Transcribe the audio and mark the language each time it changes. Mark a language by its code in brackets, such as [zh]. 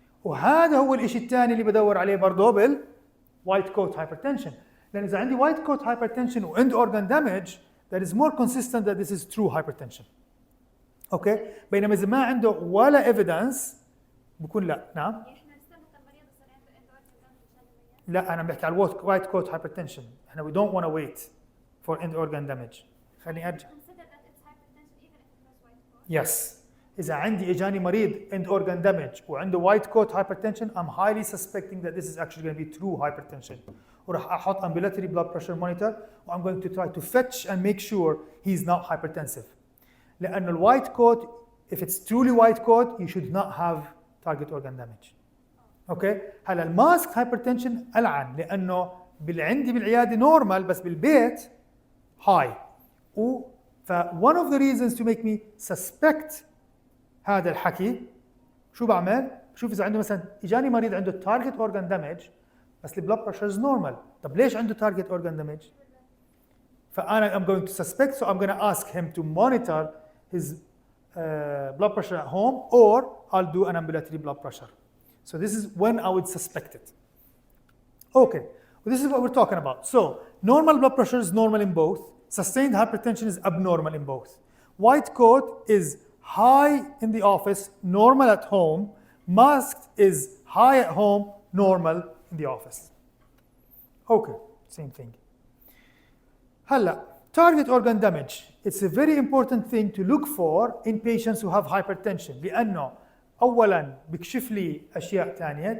[ar] وهذا هو الشيء الثاني اللي بدور عليه برضه بالوايت كوت هايبرتنشن، لان اذا عندي وايت كوت هايبرتنشن واند اورجان دامج [en] that is more consistent that this is true hypertension. [ar] اوكي بينما اذا ما عنده ولا ايفيدنس بكون لا. نعم احنا نستنى المريض يصير عنده end organ damage عشان نميز. لا انا بحكي على الوايت كوت هايبرتنشن، احنا [en] we don't want to wait for end organ damage. [ar] خليني ارجع. [en] Consider that it's hypertension even if it was white coat. Yes. [ar] إذا عندي إجاني مريض [en] end organ damage وعنده white coat hypertension, I'm highly suspecting that this is actually going to be true hypertension. [ar] وراح أحط [en] ambulatory blood pressure monitor و I'm going to try to fetch and make sure he's not hypertensive. لأن ال white coat, if it's truly white coat, you should not have target organ damage. [ar] أوكي؟ هلا الماسك hypertension ألعن لأنه عندي بالعيادة normal بس بالبيت high. [en] ف one of the reasons to make me suspect [ar] هذا الحكي شو بعمل؟ بشوف اذا عنده مثلا اجاني مريض عنده تارجت اورجان دامج بس البلاد بريشرز نورمال، طب ليش عنده تارجت اورجان دامج؟ فانا [en] I'm going to suspect, so I'm going to ask him to monitor his blood pressure at home or I'll do an ambulatory blood pressure. So this is when I would suspect it. Okay, well, this is what we're talking about. So normal blood pressure is normal in both. Sustained hypertension is abnormal in both. White coat is high in the office, normal at home. Masked is high at home, normal in the office. Okay, same thing. هلا, target organ damage. It's a very important thing to look for in patients who have hypertension. [ar] لأنه أولاً بكشف لي أشياء ثانية.